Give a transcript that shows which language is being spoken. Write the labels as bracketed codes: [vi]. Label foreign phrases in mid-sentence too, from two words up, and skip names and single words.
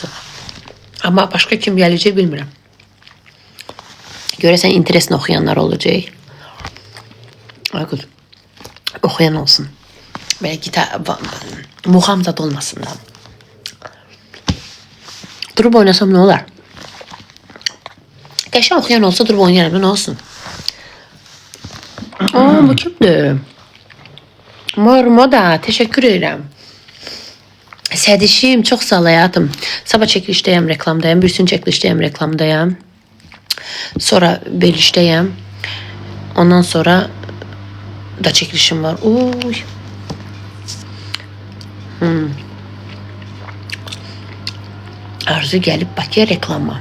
[tr] Ama başka [az] kim gələcək bilmirəm. Görəsən interesini oxuyanlar olacaq. Ay qız. Oxuyan olsun. Belki muğam zad olmasın da. [tr] Durup oynasam ne olar? [az] Qəşəng oxuyan olsa durup oynayarım, [tr] ne olsun? [az] Bu kimdir? [tr] Mor moda, teşekkür ederim. [az] Sədişim, çox sağ ol həyatım. Sabah çəkilişdəyəm, reklamdayım. Bir gün çəkilişdəyəm, reklamdayım. Sonra verilişdəyəm. Ondan sonra da çəkilişim var. Uy. Arzu gəlib Bakıya reklama.